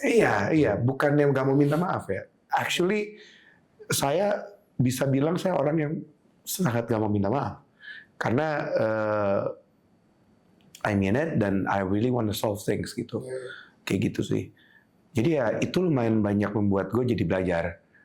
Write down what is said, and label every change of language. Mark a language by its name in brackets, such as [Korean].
[Indonesian] Iya, bukan yang gak mau minta maaf ya. Actually, saya bisa bilang saya orang yang sangat gak mau minta maaf. [English] Karena I mean it, dan I really want to solve things gitu. [Indonesian] Kayak gitu sih. Jadi ya itu lumayan banyak membuat gue jadi belajar.